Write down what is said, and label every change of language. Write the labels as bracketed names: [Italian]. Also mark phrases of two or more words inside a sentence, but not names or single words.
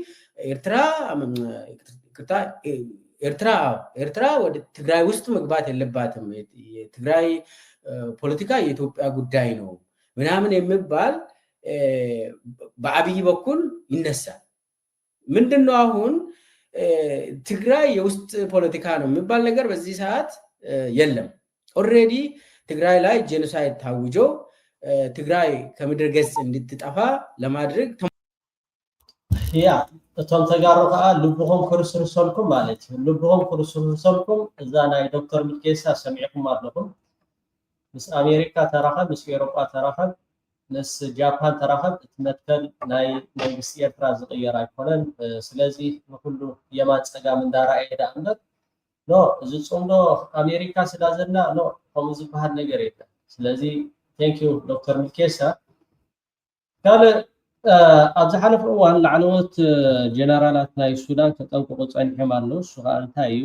[Amharic] ኤርትራ ወደ ትግራይ ውስጥ መግባት የለባትም፣ የትግራይ ፖለቲካ የኢትዮጵያ ጉዳይ ነው ምናምን የሚባል በአብይ በኩል ይነሳል። ምንድነው አሁን ትግራይ የውስጥ ፖለቲካ ነው የሚባል ነገር በዚህ ሰዓት የለም። ኦልሬዲ ትግራይ ላይ ጄኖሳይድ ታውጆ ትግራይ ከምድር ገጽ እንድትጠፋ ለማድረግ [Tigrinya] ያ እቶም ተጋሩ ከዓ ልብኹም ክርስርሰልኩም ማለት እዩ። ልብኹም ክርስርሰልኩም እዛ ናይ ዶክተር ሚልኬሳ ሰሚዕኩም ኣለኹም። ምስ አሜሪካ ተራኸብ፣ ምስ ኤሮጳ ተራኸብ፣ ምስ ጃፓን ተራኸብ እትመትከል ናይ መንግስቲ ኤርትራ ዝቕየር ኣይኮነን። ስለዚ ንኩሉ የማን ፀጋም እንዳረኣየ ዳ እምበር ኖ እዚ ፅምዶ አሜሪካ ስላዘና ኖ ከምኡ ዝበሃል ነገር የለን። ስለዚ [English] thank you [Tigrinya] ዶክተር ሚልኬሳ። ካልእ ኣብ ዝሓለፈ እዋን ላዕለዎት ጀነራላት ናይ ሱዳን ከጠንቅቑ ፀኒሖም ኣለዉ። እሱ ከዓ እንታይ እዩ?